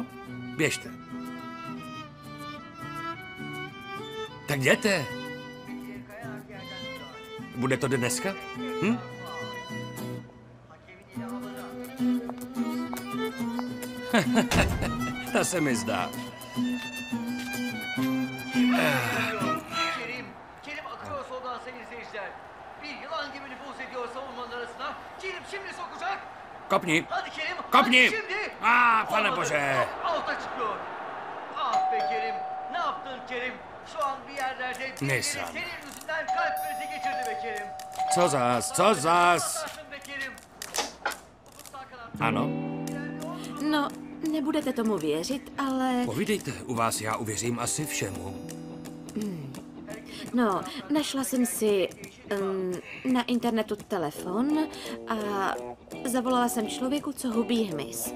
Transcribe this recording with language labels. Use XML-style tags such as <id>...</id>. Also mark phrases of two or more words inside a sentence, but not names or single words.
<cs>Běžte. Tak jděte. Bude to dneska? Hm? Ta se mi zdá.</cs> <tr>Kerim akıyor soldan sayın seyirciler. Bir yılan gibi nüfuz ediyor savunmanın arasına. Kerim şimdi sokacak.</tr> <cs>Kopni.</cs> <tr>Hadi Kerim.</tr> <cs>Kopni.</cs> <tr>Hadi şimdi.</tr> <cs>Pane</cs> <tr>Olmadı.</tr> <cs>bože.</cs> <tr>Alta çıkıyor. Ah be Kerim. Ne yaptın Kerim? Şu an bir yerlerde Neyse. senin yüzünden kalp krizi geçirdi be Kerim.</tr> <cs>Co zas, co zas?</cs> <tr>Sakın be Kerim.</tr> <cs>Ano? No, nebudete tomu věřit, ale... Povídejte, u vás já uvěřím asi všemu. No, našla jsem si na internetu telefon a zavolala jsem člověku, co hubí hmyz.</cs>